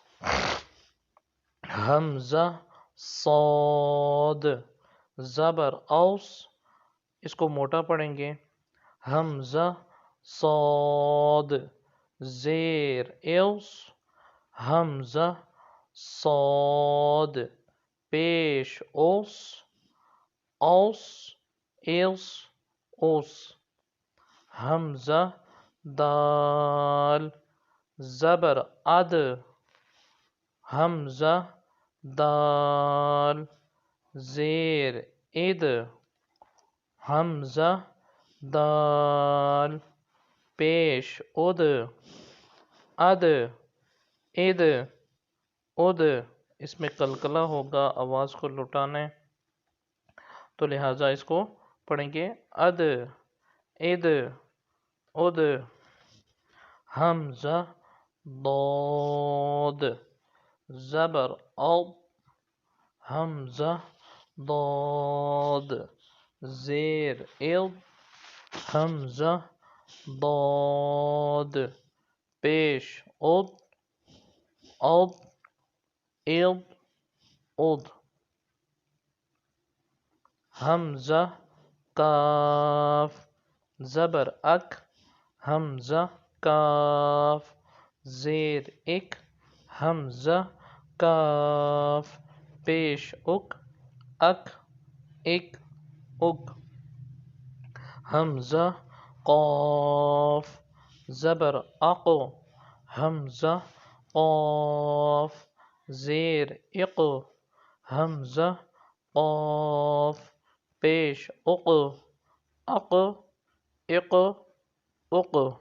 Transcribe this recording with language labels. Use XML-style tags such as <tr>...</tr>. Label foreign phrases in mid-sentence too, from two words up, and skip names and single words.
<ur>حمزہ صاد زبر اوس، اس کو موٹا پڑھیں گے، حمزہ صاد زیر اوس، حمزہ صاد پیش اوس، اوس اوس اوس۔ حمزہ دال زبر اد حمزہ دال زیر اد حمزہ دال پیش اد اد اد اد اس میں قلقلہ ہوگا، آواز کو لٹانا ہے، تو لہٰذا اس کو پڑھیں گے اد اد اد حمزہ ضاد زبر او حمزہ ضاد زیر ال حمزہ ضاد پیش اد اد ال اد حمزہ کاف زبر اک حمزہ کاف زیر اک حمزہ کاف پیش اک اک اک اک حمزہ قاف زبر اق حمزہ قاف زیر اق حمزہ قاف پیش اق اق اق اق</ur>